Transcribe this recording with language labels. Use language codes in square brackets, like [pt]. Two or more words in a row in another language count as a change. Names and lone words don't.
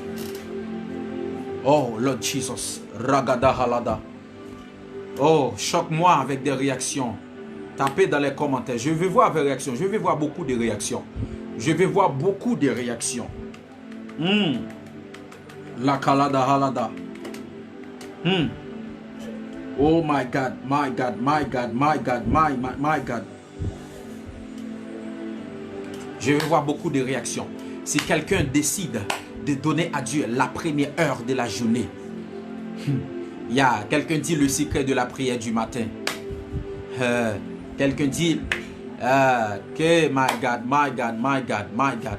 [en] Oh Lord Jesus. Ragadahalada. [fr] Oh, choque-moi avec des réactions. Tapez dans les commentaires. Je veux voir des réactions. Je veux voir beaucoup de réactions. Je veux voir beaucoup de réactions. La kalada halada. [en] Oh my God, my God, my God, my God, my God. [fr] Je vais voir beaucoup de réactions. Si quelqu'un décide de donner à Dieu la première heure de la journée, quelqu'un dit le secret de la prière du matin. Quelqu'un dit que [en] my God, my God, my God, my God.